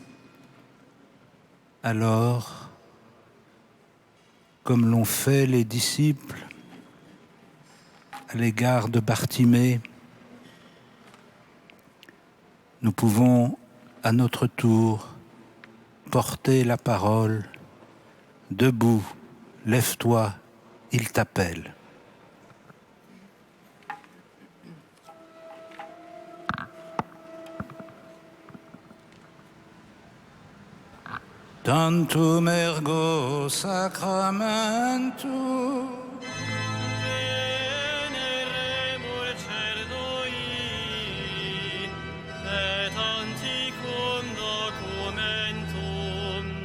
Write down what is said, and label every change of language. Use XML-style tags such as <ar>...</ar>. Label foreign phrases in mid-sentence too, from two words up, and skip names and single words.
<fr>Alors, comme l'ont fait les disciples à l'égard de Bartimée, nous pouvons à notre tour porter la parole. Debout, lève-toi, il t'appelle.</fr> <la>Tantum ergo sacramentum veneremur cerdoi et antiquum documentum</la>